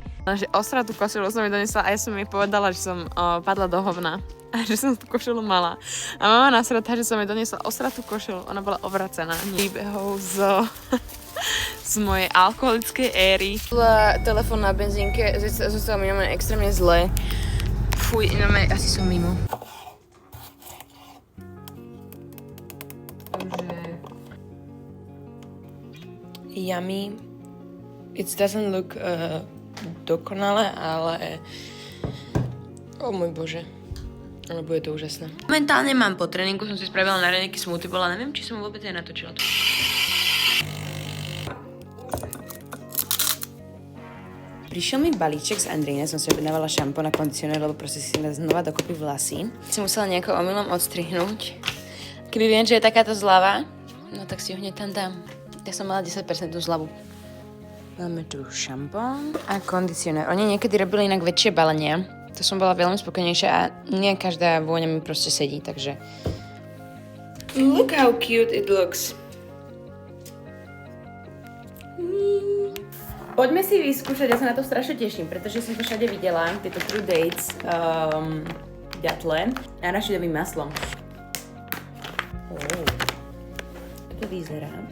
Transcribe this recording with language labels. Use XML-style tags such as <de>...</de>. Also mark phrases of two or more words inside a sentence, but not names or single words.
<sk>osratú košelu som mi donesla a ja som jej povedala, že som padla do hovna a že som tú košelu mala. A mama nasratá, že som jej doniesla osratú košelu, ona bola ovracená. Príbehov z mojej alkoholickej éry. Telefón na benzínke, zostalo mi extrémne zle. Fuj, asi som mimo. Yummy.</sk> <en>It doesn't look</en> <sk>dokonale, ale o môj bože. Ale bude to úžasné. Momentálne mám po tréningu, som si spravila na raňajky</sk> <en>smoothie bowl,</en> <sk>ale neviem, či som vôbec aj natočila to. Prišiel mi balíček z Andrine, som si objednávala šampón a kondicionér, lebo proste si znova dokopy vlasy. Som musela nejako omylom odstrihnúť. Keby viem, že je takáto zľava, no tak si ho hneď tam dám. Ja som mala 10% zľavu. Máme tu šampón a kondicionér. Oni niekedy robili inak väčšie balenia. To som bola veľmi spokojnejšia a nie každá vôňa mi proste sedí, takže...</sk> <en>Look how cute it looks.</en> <sk>Poďme si vyskúšať, ja sa na to strašne teším, pretože som to všade videla, tieto True Dates ďatle arašidovým maslom. To vyzerá.</sk>